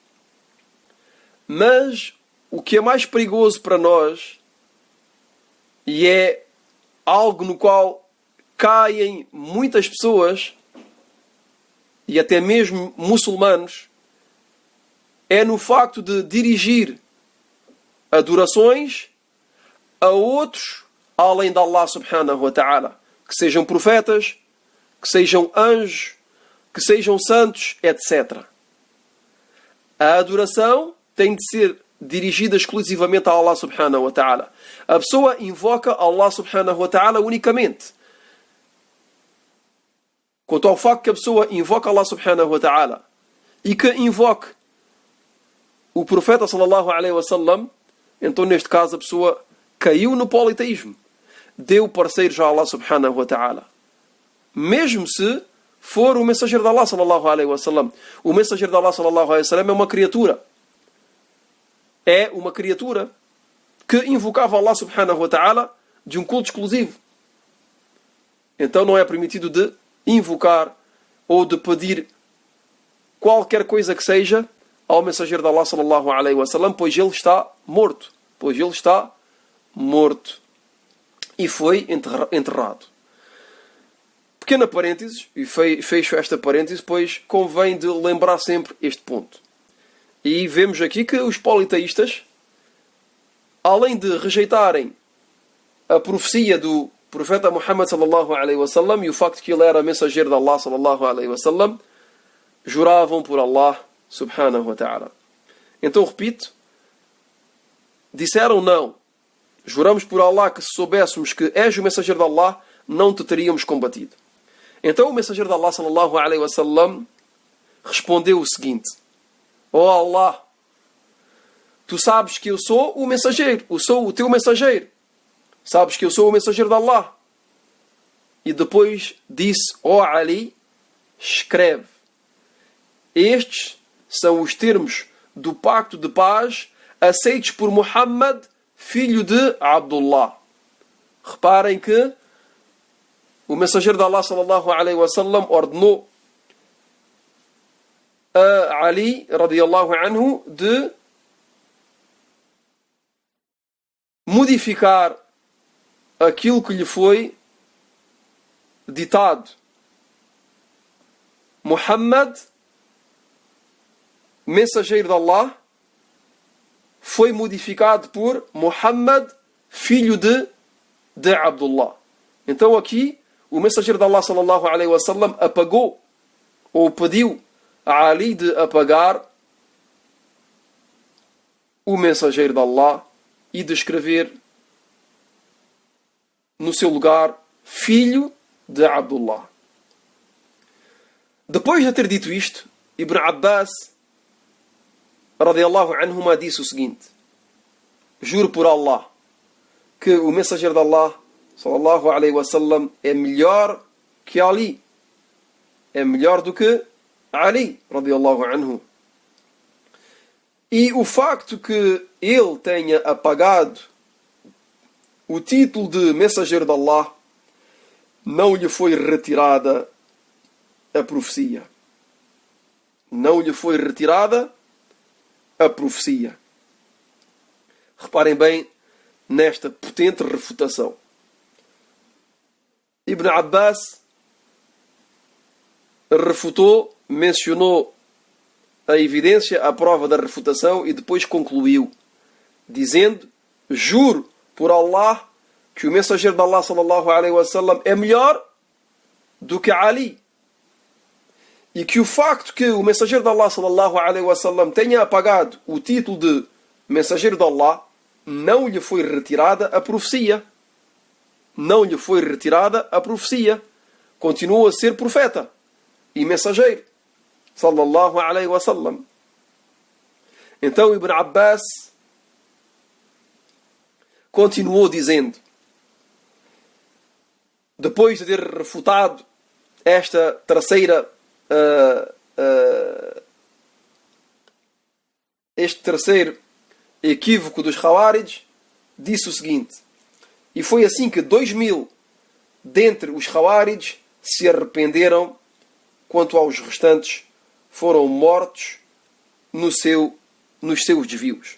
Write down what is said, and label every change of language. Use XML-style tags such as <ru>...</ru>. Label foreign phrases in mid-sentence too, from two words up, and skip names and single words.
<pt>Mas o que é mais perigoso para nós, e é algo no qual caem muitas pessoas, e até mesmo muçulmanos, é no facto de dirigir adorações a outros além de Allah</pt> <ar>سبحانه وتعالى.</ar> <pt>Que sejam profetas, que sejam anjos, que sejam santos, etc. A adoração tem de ser dirigida exclusivamente a Allah</pt> <ar>سبحانه وتعالى.</ar> <pt>A pessoa invoca Allah</pt> <ar>سبحانه وتعالى</ar> <pt>unicamente. Quanto ao facto que a pessoa invoca Allah</pt> <ar>سبحانه وتعالى</ar> <pt>e que invoque o profeta</pt> <ar>صلى الله عليه وسلم,</ar> <pt>então neste caso a pessoa caiu no politeísmo. Deu parceiros a Allah</pt> <ar>سبحانه وتعالى.</ar> <pt>Mesmo se for o mensageiro de Allah</pt> <ar>صلى الله عليه وسلم.</ar> <pt>O mensageiro de Allah</pt> <ar>صلى الله عليه وسلم</ar> <pt>é uma criatura. É uma criatura que invocava Allah</pt> <ar>سبحانه وتعالى</ar> <pt>de um culto exclusivo. Então não é permitido de invocar ou de pedir qualquer coisa que seja ao mensageiro de Allah</pt> <ar>صلى الله عليه وسلم,</ar> <pt>pois ele está morto. Pois ele está morto. E foi enterrado. Pequena parênteses, e fecho esta parêntese, pois convém de lembrar sempre este ponto. E vemos aqui que os politeístas, além de rejeitarem a profecia do profeta Muhammad</pt> <ar>صلى الله عليه وسلم</ar> <pt>e o facto que ele era mensageiro de Allah</pt> <ar>صلى الله عليه وسلم,</ar> <pt>juravam por Allah</pt> <ar>سبحانه وتعالى.</ar> <pt>Então repito, disseram não. Juramos por Allah que se soubéssemos que és o mensageiro de Allah, não te teríamos combatido. Então o mensageiro de Allah</pt> <ar>صلى الله عليه وسلم</ar> <pt>respondeu o seguinte: ó Allah, tu sabes que eu sou o mensageiro, eu sou o teu mensageiro. Sabes que eu sou o mensageiro de Allah. E depois disse: ó Ali, escreve. Estes são os termos do pacto de paz aceitos por Muhammad, filho de Abdullah. Reparem que o mensageiro de Allah</pt> <ar>صلى الله عليه وسلم</ar> <pt>ordenou a Ali</pt> <ar>رضي الله عنه</ar> <pt>de modificar aquilo que lhe foi ditado. Muhammad, mensageiro de Allah, foi modificado por Muhammad, filho de Abdullah. Então aqui o mensageiro de Allah</pt> <ar>صلى الله عليه وسلم</ar> <pt>apagou ou pediu a Ali de apagar o mensageiro de Allah e de escrever no seu lugar filho de Abdullah. Depois de ter dito isto, Ibn Abbas</pt> <ar>رضي الله عنهما</ar> <pt>disse o seguinte: juro por Allah que o mensageiro de Allah</pt> <ar>صلى الله عليه وسلم</ar> <pt>é melhor que Ali. É melhor do que Ali</pt> <ar>رضي الله عنه.</ar> <pt>E o facto que ele tenha apagado o título de mensageiro de Allah, não lhe foi retirada a profecia. Não lhe foi retirada a profecia. Reparem bem nesta potente refutação. Ibn Abbas refutou, mencionou a evidência, a prova da refutação e depois concluiu, dizendo: juro por Allah que o mensageiro de Allah</pt> <ar>صلى الله عليه وسلم</ar> <pt>é melhor do que Ali. E que o facto que o mensageiro de Allah</pt> <ar>صلى الله عليه وسلم</ar> <pt>tenha apagado o título de mensageiro de Allah, não lhe foi retirada a profecia. Não lhe foi retirada a profecia. Continua a ser profeta e mensageiro</pt> <ar>صلى الله عليه وسلم.</ar> <pt>Então Ibn Abbas continuou dizendo, depois de ter refutado esta terceira este terceiro equívoco dos Khawarij, disse o seguinte: e foi assim que 2000 dentre os Khawarij se arrependeram, quanto aos restantes foram mortos nos seus desvios.</pt>